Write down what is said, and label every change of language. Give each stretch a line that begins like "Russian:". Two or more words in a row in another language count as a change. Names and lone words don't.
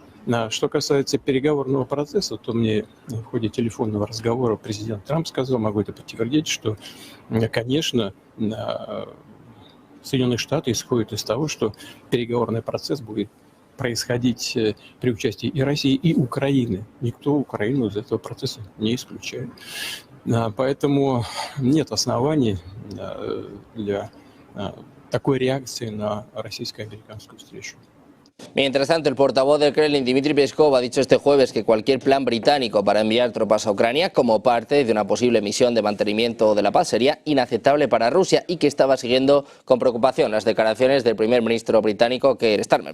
Russian: А что касается переговорного процесса, то мне в ходе телефонного разговора президент Трамп сказал, могу это подтвердить, что, конечно, Соединенные Штаты исходят из того, что переговорный процесс будет происходить при участии и России, и Украины. Никто Украину из этого процесса не исключает. Поэтому нет оснований для такой реакции на российско-американскую встречу.
Spanish: Mientras tanto, el portavoz del Kremlin, Dmitry Peskov, ha dicho este jueves que cualquier plan británico para enviar tropas a Ucrania como parte de una posible misión de mantenimiento de la paz sería inaceptable para Rusia y que estaba siguiendo con preocupación las declaraciones del primer ministro británico Keir Starmer.